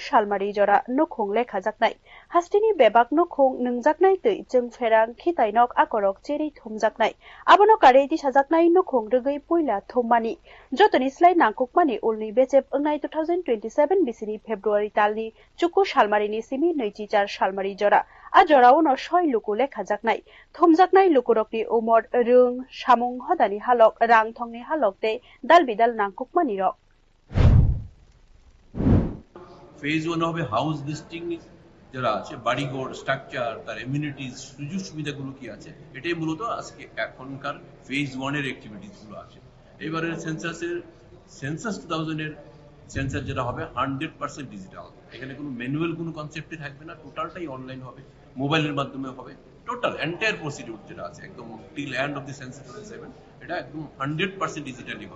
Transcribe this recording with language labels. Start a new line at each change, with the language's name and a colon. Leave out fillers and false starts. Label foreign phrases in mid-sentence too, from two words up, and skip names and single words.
Kok Borok: salmari jora nukhung lekhajaknai hastini bebak nukhung nungjaknai tei jeng ferang khitainok akorok cheri thumjaknai abono kare di sajaknai nukhung rugei puila thummani jotoni slai nangkukmani ulni bechep angnai 2027 BCD February talni chuku salmarini simi 24 salmari jora a jora uno 6 luku lekhajaknai thumjaknai lukurokni umor rung samung hodani halok rang thongni halok te dalbidal nangkukmani rok
Bangla: ফেজ 1 হবে
English: house listing
Bangla: যারা আছে, বাড়িঘর স্ট্রাকচার, তার এমিউনিটিজ, সুযোগ সুবিধাগুলো কি আছে, এটাই মূলত আজকে এখনকার ফেজ 1 এর অ্যাক্টিভিটিস গুলো আছে। এবারে সেন্সাস 2000 এর সেন্সাস যেটা হবে 100% ডিজিটাল, এখানে কোনো ম্যানুয়াল কোনো কনসেপ্টই থাকবে না, টোটালটাই অনলাইন হবে, মোবাইলের মাধ্যমে হবে,
English: total entire procedure
Bangla: যেটা আছে একদম
English: till end of the census
Bangla: 2027 এটা একদম 100% ডিজিটালি হবে।